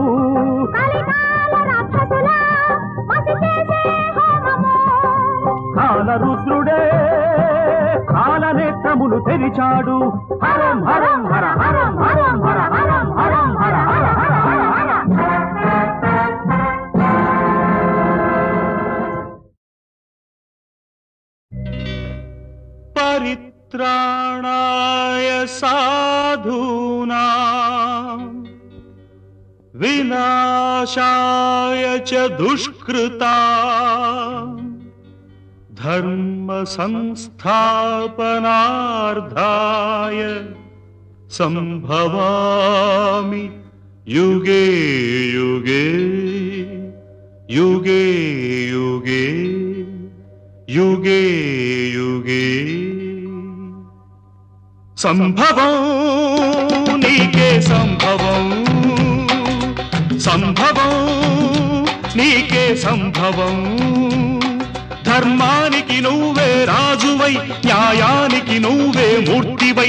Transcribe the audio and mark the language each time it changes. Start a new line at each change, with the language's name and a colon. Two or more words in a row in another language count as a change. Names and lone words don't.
Telugu: కలికాల రాక్షసుల మసి చేసే హోమము. కాలరుద్రుడే కాలనేత్రములు తెరిచాడు.
Sanskrit: హరం హరం హర హరం హరం హర హరం హరం హర హర హర హర హర. పరిత్రాణాయ సాధూనాం వినాశాయ చ దుష్కృతాం ధర్మ సంస్థాపనార్థాయ సంభవామి యుగే యుగే యుగే యుగే యుగే యుగే.
Telugu: సంభవం నీకే సంభవం, సంభవం నీకే సంభవం. ధర్మానికి నువ్వే రాజువై, న్యాయానికి నువ్వే మూర్తివై.